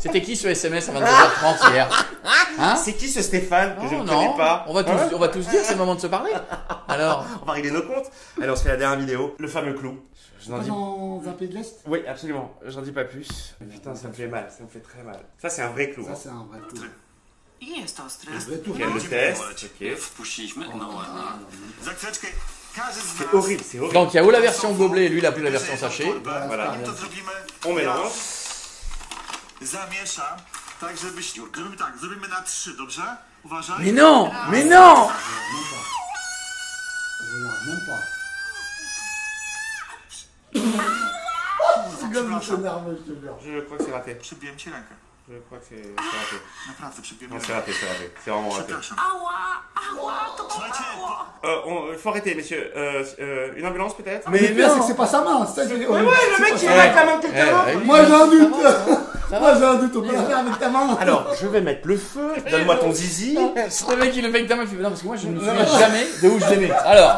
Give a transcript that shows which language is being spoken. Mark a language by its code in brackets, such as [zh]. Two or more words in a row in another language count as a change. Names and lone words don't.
[fr] C'était qui ce SMS à 22h30 hier? Hein? C'est qui ce Stéphane que je Oh, ne connais pas? On va tous dire, c'est le moment de se parler. Alors, On va régler nos comptes. Allez, on se fait la dernière vidéo. Le fameux clou. Je n'en dis... Dans un pays de l'Est? Oui, absolument. J'en dis pas plus. Putain, ça me fait mal. Ça me fait très mal. Ça, c'est un vrai clou. Ça, Hein. c'est un vrai tour. [pl] Jest to [fr] Un [pl] stres. [fr] vrai tour. Ok, le test. Ok. [pl] Wpuściliśmy? No ładnie. Za chwileczkę każdy z [fr] C'est [pl] nas, [fr] horrible, c'est horrible. donc il y a ou la version gobelet et lui il a pris la version sachet. Voilà. [pl] zanim to zrobimy, [fr] On mélange. [pl] zamieszam, tak zrobimy tak, zrobimy na 3, dobrze? Uważaj. [fr] Mais non! Mais non! Je regarde même pas. C'est comme je suis nerveux, je te jure. Je crois que c'est raté. [pl] Przybiłem ci rękę. [fr] Je crois que c'est raté. [pl] Naprawdę, przybijemy [fr] Non, c'est [pl] rękę. [fr] raté, c'est raté. C'est vraiment raté. [pl] Przepraszam. Ała, to Słuchajcie, bolało. [fr] Faut arrêter, messieurs. Une ambulance peut-être? Mais le pire, c'est que c'est pas sa main. C'est ça, Ouais, le mec il est avec la main de quelqu'un d'autre. Moi j'ai un doute. Ça Moi va j'ai un doute. On peut la faire avec ta main. Alors, je vais mettre le feu. Donne-moi ton zizi. Le mec il le fait avec ta main, il fait non parce que moi je me souviens jamais de où je les mets. Alors,